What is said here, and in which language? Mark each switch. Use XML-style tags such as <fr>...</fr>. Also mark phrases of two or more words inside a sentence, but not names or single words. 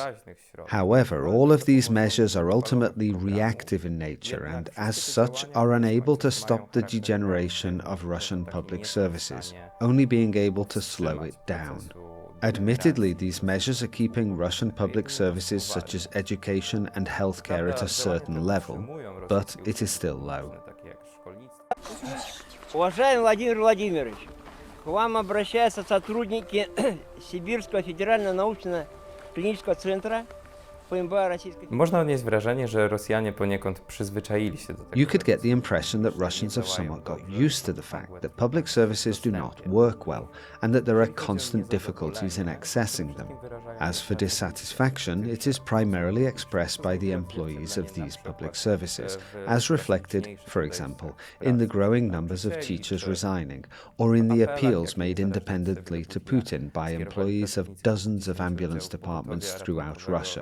<en>However, all of these measures are ultimately reactive in nature and, as such, are unable to stop the degeneration of Russian public services, only being able to slow it down. Admittedly, these measures are keeping Russian public services such as education and healthcare at a certain level, but it is still low.</en> <ru>Уважаемый Владимир Владимирович, к вам обращаются сотрудники Сибирского федерального научно-клинического центра.</ru> <pl>Można odnieść wrażenie, że Rosjanie poniekąd przyzwyczaili się do tego.</pl> <en>You could get the impression that Russians have somewhat got used to the fact that public services do not work well and that there are constant difficulties in accessing them. As for dissatisfaction, it is primarily expressed by the employees of these public services, as reflected, for example, in the growing numbers of teachers resigning, or in the appeals made independently to Putin by employees of dozens of ambulance departments throughout Russia.</en>